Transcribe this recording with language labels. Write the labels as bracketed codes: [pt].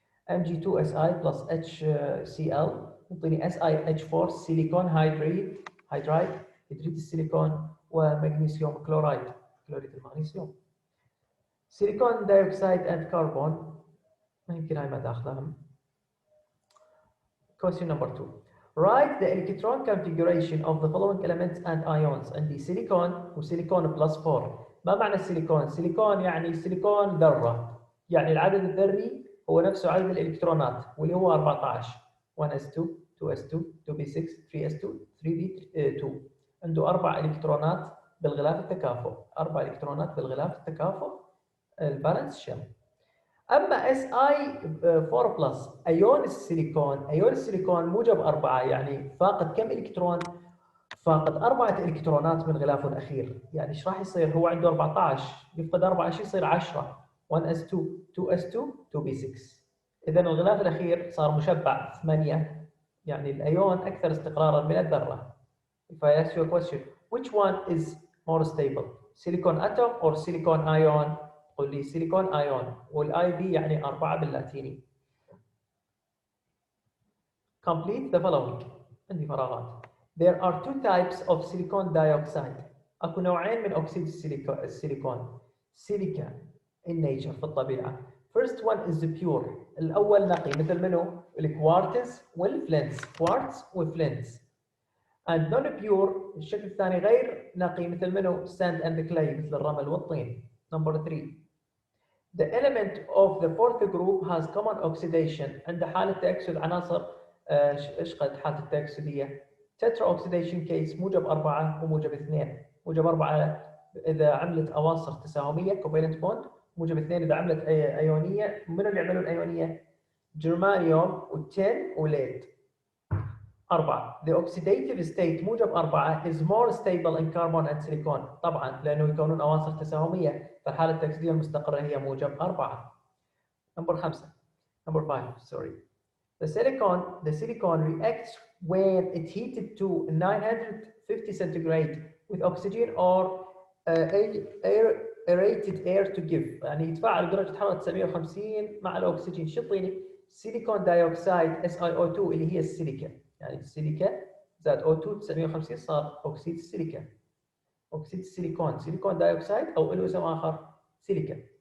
[ar] Mg2Si plus HCl يعطيني SiH4 silicon hydride هيدريد السيليكون ومغنيسيوم كلوريد المغنيسيوم. سيليكون دايوكسيد and carbon ما يمكن هاي ما داخلهم. [en] Question number 2. Write the electron configuration of the following elements and ions. [ar] عندي سيليكون وسيليكون بلس 4. ما معنى السيليكون؟ سيليكون يعني سيليكون ذرة، يعني العدد الذري هو نفسه عدد الالكترونات واللي هو 14. [en] 1s2 2s2 2p6 3s2 3p2. [ar] عنده 4 الكترونات بالغلاف التكافؤ، 4 الكترونات بالغلاف التكافؤ البالانس شيل. اما Si4 بلس ايون السيليكون موجب 4، يعني فاقد كم الكترون؟ فاقد 4 الكترونات من غلافه الاخير. يعني ايش راح يصير؟ هو عنده 14 يفقد 4 ايش يصير؟ 10. [en] 1s2 2s2 2p6. [ar] اذا الغلاف الاخير صار مشبع 8، يعني الايون اكثر استقرارا من الذره. [en] If I ask you a question, which one is more stable? Silicon atom or silicon ion? [ar] قل لي silicon ion، والاي بي يعني 4 باللاتيني. [en] Complete the following. [ar] عندي فراغات. [en] There are two types of silicon dioxide. [ar] اكو نوعين من اكسيد السيليكون. [en] Silica in nature [ar] في الطبيعة. [en] First one is the pure. [ar] الأول نقي مثل منو؟ الكوارتز والفلنس. كوارتز وفلنس. [en] And non-pure [ar] الشكل الثاني غير نقي مثل منو؟ [en] sand and clay [ar] مثل الرمل والطين. [en] Number 3. The element of the fourth group has common oxidation. [ar] عند حالة تأكسد عناصر ايش قد حالة التأكسدية؟ تترا اوكسيديشن كيس موجب 4 وموجب 2. موجب 4 إذا عملت أواصر تساهمية كوفالنت بوند، موجب 2 إذا عملت أيونية. من اللي يعملوا الأيونية؟ جرمانيوم والتين وليد. 4. [en] The oxidative state [ar] موجب 4 [en] is more stable in carbon and silicon. [ar] طبعا لأنه يكونون أواصر تساهمية، فالحالة التأكسدية المستقرة هي موجب 4. [en] Number 5 sorry. The silicon reacts when it heated to 950 centigrade with oxygen or aerated air to give. [ar] يعني يتفاعل بدرجة حرارة 950 مع الأكسجين. شو يعطيني؟ سيليكون دايوكسيد SiO2 اللي هي السيليكا. يعني السيليكا زائد O2 950 صار أكسيد السيليكا. أكسيد السيليكون سيليكون دايوكسيد أو له اسم آخر سيليكا.